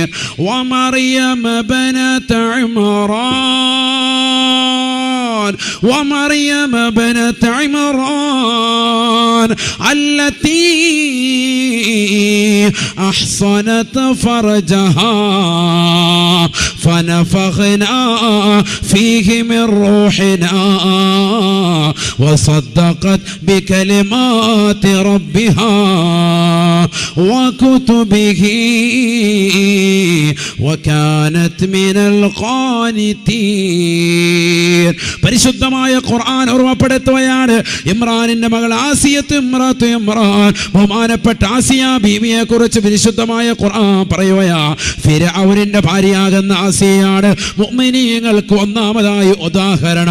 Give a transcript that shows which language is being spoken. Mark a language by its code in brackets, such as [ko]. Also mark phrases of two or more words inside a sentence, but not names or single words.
[ar] ومريم بنت عمران ومريم بنت عمران التي أحصنت فرجها فنفخنا فيه من روحنا وصدقت بكلمات ربها وكتبه وكانت من القانتين. [ml] പരിശുദ്ധമായ ഖുർആൻ ഓർമ്മപ്പെടുത്തുകയാണ് ഇമ്രാനിന്റെ മകൾ ആസിയത്ത് ഇമ്രാൻ, ബഹുമാനപ്പെട്ട ആസിയ ബീവിയെ കുറിച്ച് പരിശുദ്ധമായ ഖുർആൻ പറയുകയാ. ഫിർഔനിന്റെ ഭാര്യയാകുന്ന ആസിയയാണ് മുഅ്മിനീങ്ങൾക്ക് ഒന്നാമതായി ഉദാഹരണം.